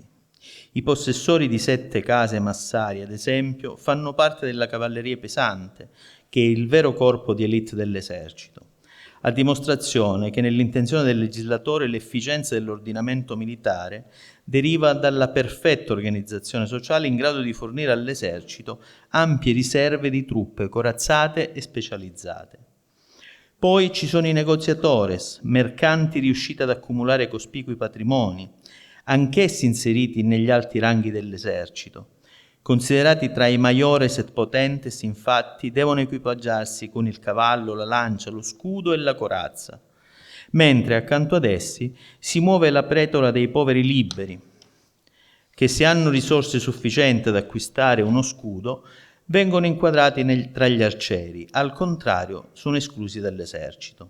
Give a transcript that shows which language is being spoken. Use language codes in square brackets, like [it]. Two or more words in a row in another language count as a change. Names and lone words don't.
[it] I possessori di 7 case massari, ad esempio, fanno parte della cavalleria pesante, che è il vero corpo di élite dell'esercito, a dimostrazione che nell'intenzione del legislatore l'efficienza dell'ordinamento militare deriva dalla perfetta organizzazione sociale in grado di fornire all'esercito ampie riserve di truppe corazzate e specializzate. Poi ci sono i negoziatores, mercanti riusciti ad accumulare cospicui patrimoni, anch'essi inseriti negli alti ranghi dell'esercito. Considerati tra i [la] maiores et potentes, [it] infatti, devono equipaggiarsi con il cavallo, la lancia, lo scudo e la corazza, mentre accanto ad essi si muove la pretola dei poveri liberi, che se hanno risorse sufficienti ad acquistare uno scudo, vengono inquadrati tra gli arcieri, al contrario sono esclusi dall'esercito.